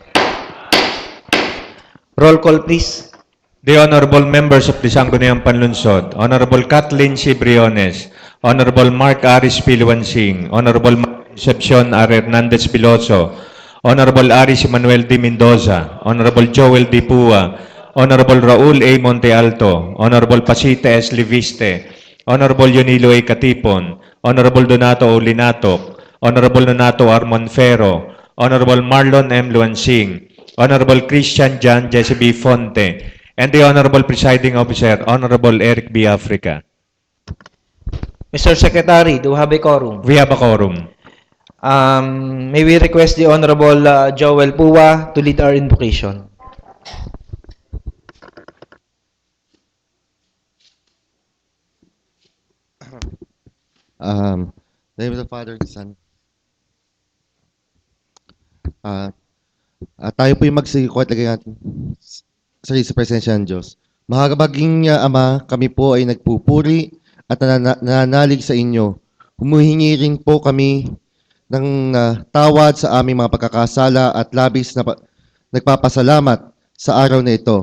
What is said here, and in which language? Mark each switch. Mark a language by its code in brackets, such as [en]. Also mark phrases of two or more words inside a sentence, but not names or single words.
[en] Roll call, please. The Honorable Members of the Sangguniang Panlunsod, Honorable Kathleen C. Briones, Honorable Mark Aris Piluansing, Honorable Concepcion R. Hernandez Piloso, Honorable Aris Manuel D. Mendoza, Honorable Joel D. Pua, Honorable Raul A. Monte Alto, Honorable Pasita S. Liviste, Honorable Yonilo A. Katipon, Honorable Donato O. Linatok, Honorable Donato R. Monfero, Honorable Marlon M. Luansing, Honorable Christian John Jesse B. Fonte, and the Honorable Presiding Officer, Honorable Eric B. Africa. Mr. Secretary, do we have a quorum? We have a quorum. May we request the Honorable Joel Pua to lead our invocation. Name of the Father and the Son. [tl] Tayo po yung magsikwat lagay natin sa presensya ng Diyos. Mahabaging Ama, kami po ay nagpupuri at nananalig sa inyo. Humuhingi rin po kami ng tawad sa aming mga pagkakasala at labis na nagpapasalamat sa araw na ito.